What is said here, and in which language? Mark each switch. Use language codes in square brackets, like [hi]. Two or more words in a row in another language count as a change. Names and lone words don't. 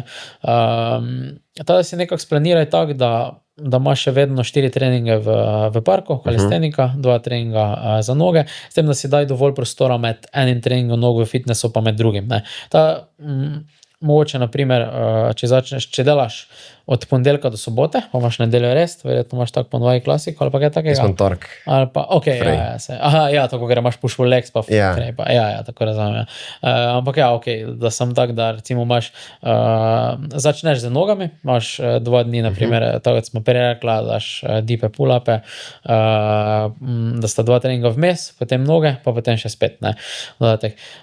[sl] Da si nekako splaniraj tako, da imaš še vedno 4 treninge v parku, calisthenica, 2 treninga za noge, s tem, da si daj dovolj prostora med enim treningom nog v fitnessu, pa med drugim, ne. Mogoče, na primer, če delaš od ponedeljka do sobote, pa imaš nedeljo rest, verjetno imaš tako po novi klasiko, ali pa kaj takega? Jaz imam tork. Ali pa, ok, tako, ker imaš [en] push pull legs, [sl] pa free, pa, tako razumem, ampak ok, da sem tak, da recimo imaš, začneš z nogami, imaš 2 dni, na primer, tako smo prej rekla, daš dipe pull-upe, da sta 2 treninga vmes, potem noge, pa potem še spet, ne, dodatek.